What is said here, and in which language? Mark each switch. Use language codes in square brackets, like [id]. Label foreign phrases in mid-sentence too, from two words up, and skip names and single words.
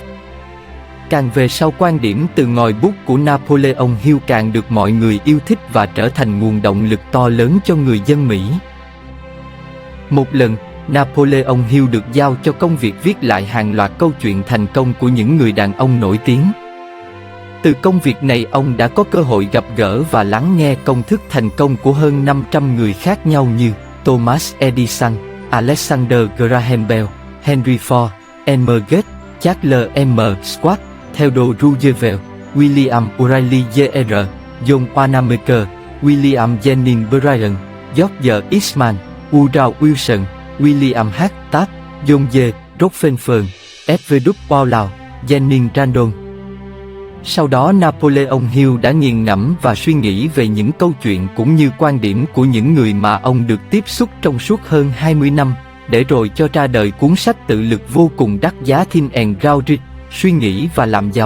[vi] Càng về sau, quan điểm từ ngòi bút của Napoleon Hill càng được mọi người yêu thích và trở thành nguồn động lực to lớn cho người dân Mỹ. Một lần, Napoleon Hill được giao cho công việc viết lại hàng loạt câu chuyện thành công của những người đàn ông nổi tiếng. Từ công việc này, ông đã có cơ hội gặp gỡ và lắng nghe công thức thành công của hơn 500 người khác nhau như Thomas Edison, Alexander Graham Bell, Henry Ford, M. Gates, Charles M. Schwab, Theodore Roosevelt, William O'Reilly Jr., John Wanamaker, William Jennings Bryan, George Eastman, Woodrow Wilson, William H. Taft, John J. Rockefeller, F.W. Wallace, Benjamin Randolph. Sau đó, Napoleon Hill đã nghiền ngẫm và suy nghĩ về những câu chuyện cũng như quan điểm của những người mà ông được tiếp xúc trong suốt hơn 20 năm, để rồi cho ra đời cuốn sách tự lực vô cùng đắt giá Think and Grow Rich, suy nghĩ và làm giàu.